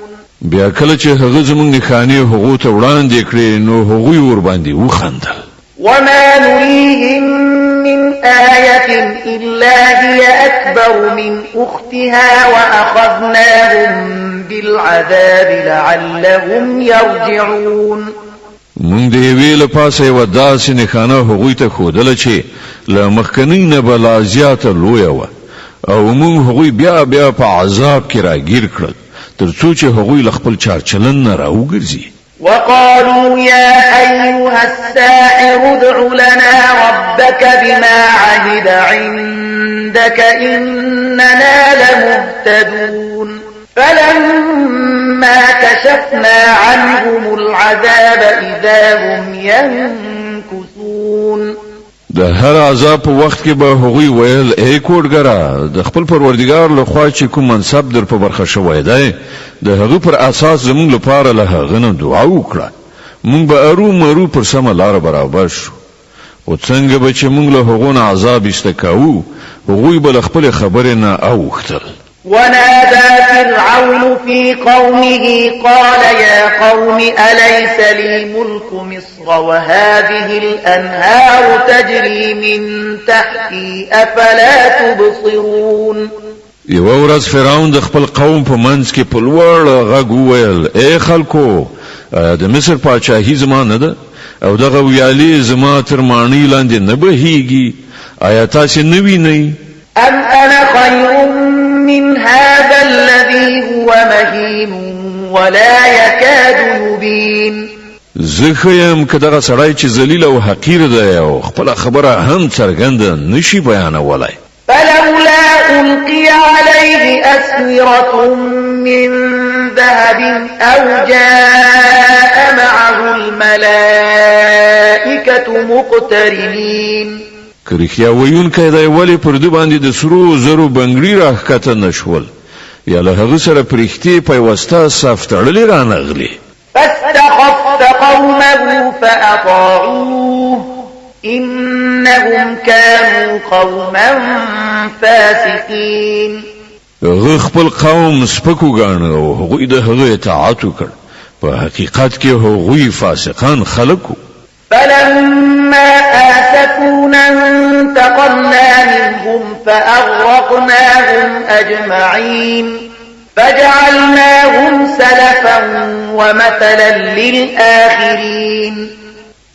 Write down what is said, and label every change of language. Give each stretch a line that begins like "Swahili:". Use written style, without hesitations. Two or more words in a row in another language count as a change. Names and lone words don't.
Pashto: بیا کله چې هغه زموږ نښانې هغو ته وړاندې کړې نو هغوی ورباندې وخندل
Arabic: وما نريهم من آية إلا هي أكبر من أختها وأخذناهم بالعذاب لعلهم يرجعون
Pashto: مونږ د یوې له پاسه یوه داسې نښانه هغوی ته ښودله چې له مخکنۍ نه به لا زیاته لویه وه او مونږ هغوی بیا په عذاب کې راګیر کړل تر څو چې هغوی له خپل چارچلن نه راوګرځي
Arabic: وقالوا يا أيها الساحر ادع لنا ربك بما عهد عندك إننا لمهتدون فلما كشفنا عنهم العذاب إذا هم ينكثون
Pashto: د هر عذاب په وخت کې به هغوی ویل ای کوډګره د خپل پروردګار له خوا چې کوم منصب در په برخه شوی دی د هغه پر اساس زموږ لپاره له هغه نه دعا وکړه موږ به مرو پر سمه لار برابر شو او څنګه به چې موږ له هغو نه عذاب استکاو هغوی به له خپل خبرې نه اوختل
Arabic: ونادى فرعون في قومه قال يا قوم أليس لي ملك مصر وهذه الأنهار تجري من تحتي أفلا تبصرون
Pashto: یو ورځ فرعون د خپل قوم په منځ کې په لوړ غږ وویل ای خلکو د مصر پاچاهي زما نه ده او دغه ویالې زما تر ماڼۍ لاندې نه بهیږي آیا تاسې نه وینئ
Arabic: أم أنا خير من هذا الذي هو مهين ولا يكاد يبين
Pashto: زخیم که دغه سړی چې ذلیل او حقیر دی او خپل خبره هم څرګنده نشي بیانولای
Arabic: فلولا ألقي عليه أسورة من ذهب أو جاء معه الملائكة مقترنين
Pashto: که رښتیا ویونکی دی ولې پر ده باندې د سرو زرو بنګړي راښکته نشول یا له هغه سره پرښتې پیوسته صف تړلې رانغلې
Arabic: فاستخف قومه فأطاعوه إنهم كانوا قوما فاسقين
Pashto: هغه خپل قوم سپک وګاڼه او هغوی د هغه اطاعت وکړ په حقیقت کې هغوی فاسقان خلک
Arabic: فلما آسفونا انتقمنا منهم فأغرقناهم أجمعين فجعلناهم سلفا ومثلا للآخرين